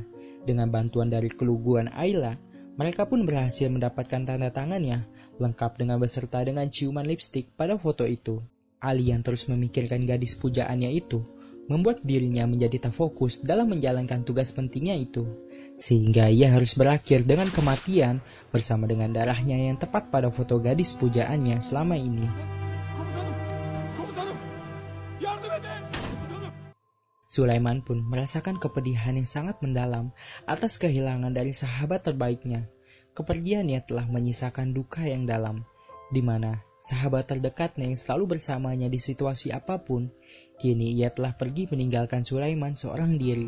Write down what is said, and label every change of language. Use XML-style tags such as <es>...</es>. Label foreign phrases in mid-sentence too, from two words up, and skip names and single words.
<id>Dengan bantuan dari keluguan Ayla, mereka pun berhasil mendapatkan tanda tangannya, lengkap dengan beserta dengan ciuman lipstik pada foto itu. Ali yang terus memikirkan gadis pujaannya itu, membuat dirinya menjadi tak fokus dalam menjalankan tugas pentingnya itu. Sehingga ia harus berakhir dengan kematian bersama dengan darahnya yang tepat pada foto gadis pujaannya selama ini.</id> <tr>Komutanım! Yardım edin! Komutanım!</tr> <id>Sulaiman pun merasakan kepedihan yang sangat mendalam atas kehilangan dari sahabat terbaiknya. Kepergiannya telah menyisakan duka yang dalam, di mana sahabat terdekatnya yang selalu bersamanya di situasi apapun, kini ia telah pergi meninggalkan Sulaiman seorang diri.</id>